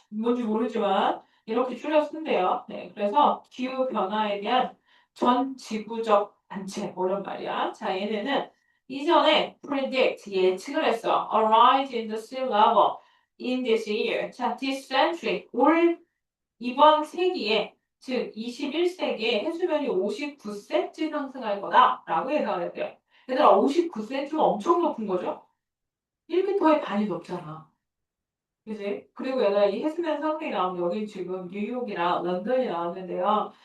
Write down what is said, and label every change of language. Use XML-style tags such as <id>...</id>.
<ko>뭔지 모르지만 이렇게 줄여 쓴대요. 네, 그래서 기후 변화에 대한 전 지구적 단체 오란 말이야. 자, 얘네는 이전에 predict 예측을 했어.</ko> <en>A rise in the sea level in this year.</en> <ko>자,</ko> <en>this century</en> <ko>이번 세기에 즉 21세기에 해수면이 59cm 상승할 거다라고 예상을 했대요. 얘들아 59cm면 엄청 높은 거죠? 1m의 반이 넘잖아. 그지? 그리고 얘들아 이 해수면 상승이 나오면 여기 지금 뉴욕이랑 런던이 나왔는데요.</ko>